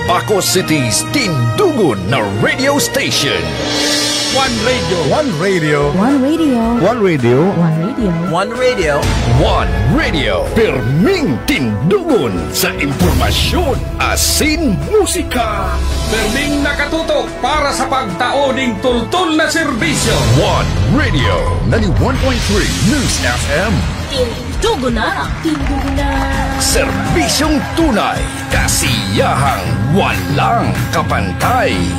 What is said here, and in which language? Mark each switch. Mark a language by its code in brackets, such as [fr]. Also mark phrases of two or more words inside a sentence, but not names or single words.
[bik] Ilocos City's tindugon na [en] radio station. [bik] One radio. One radio. One radio. One radio. One Radio, perming tindugon sa impormasyon, asin musika. Perming nakatutok para sa pagtaoning tultol na serbisyo. One Radio, 91.3 News FM. Tindugo na! [tl] Serbisyong tunay, kasiyahang walang kapantay.